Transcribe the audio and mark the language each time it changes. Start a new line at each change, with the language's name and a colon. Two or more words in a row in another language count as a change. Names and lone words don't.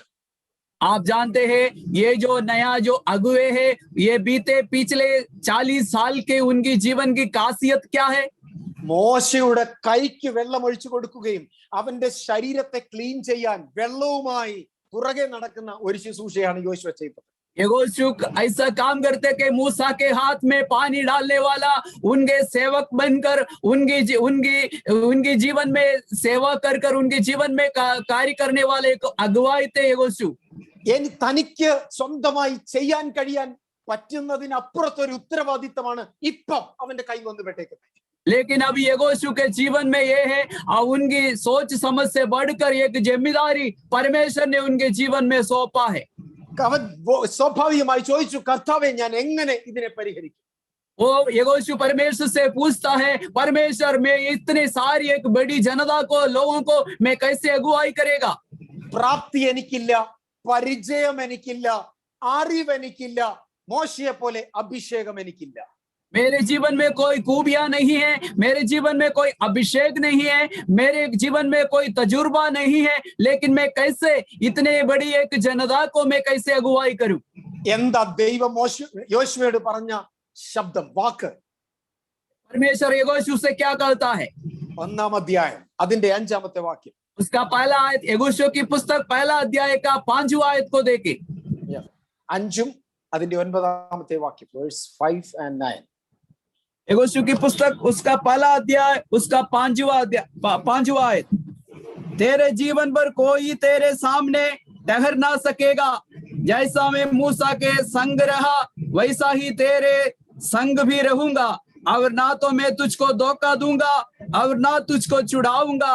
Hindi: आप जानते हैं ये जो नया जो अगुवे है, ये बीते पिछले 40 साल के उनकी जीवन की खासियत क्या है?
Malayalam: മോശയുടെ കൈക്ക് വെള്ളം ഒഴിച്ചു കൊടുക്കുകയും അവന്റെ ശരീരത്തെ ക്ലീൻ ചെയ്യാൻ വെള്ളവുമായി പുറകെ നടക്കുന്ന ഒരു ശുശ്രൂഷയാണ് യോശുവ ചെയ്തത്.
Hindi: यहोशू ऐसा काम करते कि मूसा के हाथ में पानी डालने वाला, उनके सेवक बनकर उनके जीवन में सेवा कर उनके जीवन में कार्य करने वाले एक अगुवाई थे यहोशू।
Malayalam: തനിക്ക് സ്വന്തമായി ചെയ്യാൻ കഴിയാൻ പറ്റുന്നതിനപ്പുറത്തൊരു ഉത്തരവാദിത്തമാണ് ഇപ്പം അവന്റെ കൈ വന്ന് പെട്ടേക്കുന്നത്.
Hindi: लेकिन अब यहोशू के जीवन में ये है, उनकी सोच समझ से बढ़कर एक जिम्मेदारी परमेश्वर ने उनके जीवन में सौंपा है।
Malayalam: അവൻ സ്വാഭാവികമായി ചോദിച്ചു, കർത്താവേ ഞാൻ എങ്ങനെ ഇതിനെ പരിഹരിക്കും?
Hindi: वो यहोशू परमेश्वर से पूछता है, परमेश्वर मैं इतने सारी एक बड़ी जनता को, लोगों को मैं कैसे अगुवाई करेगा?
Malayalam: പ്രാപ്തി എനിക്കില്ല, പരിചയം എനിക്കില്ല, അറിവ് എനിക്കില്ല, മോശയെ പോലെ അഭിഷേകം എനിക്കില്ല.
Hindi: मेरे जीवन में कोई खूबियां नहीं है, मेरे जीवन में कोई अभिषेक नहीं है, मेरे जीवन में कोई तजुर्बा नहीं है, लेकिन मैं कैसे इतने बड़ी एक जनता को मैं कैसे अगुवाई करूं?
Malayalam: എന്താ ദൈവം യോശുവയോട് പറഞ്ഞ ശബ്ദം, വാക്ക്?
Hindi: परमेश्वर यहोशू से क्या कहता है?
Malayalam: 1-ാം അധ്യായം അതിന്റെ 5-ാമത്തെ വാക്യം.
Hindi: उसका पहला आयत, यहोशू की पुस्तक पहला अध्याय का 5वां आयत को देखें।
Malayalam: 5-ഉം അതിന്റെ 9-ാമത്തെ വാക്യം,
English: verse 5 and 9.
Hindi: यहोशू की पुस्तक उसका पहला अध्याय उसका 5वां आयत। तेरे जीवन पर कोई तेरे सामने ठहर ना सकेगा, जैसा मैं मूसा के संग रहा वैसा ही तेरे संग भी रहूंगा, और ना तो मैं तुझको धोखा दूंगा और ना तुझको छुड़ाऊंगा।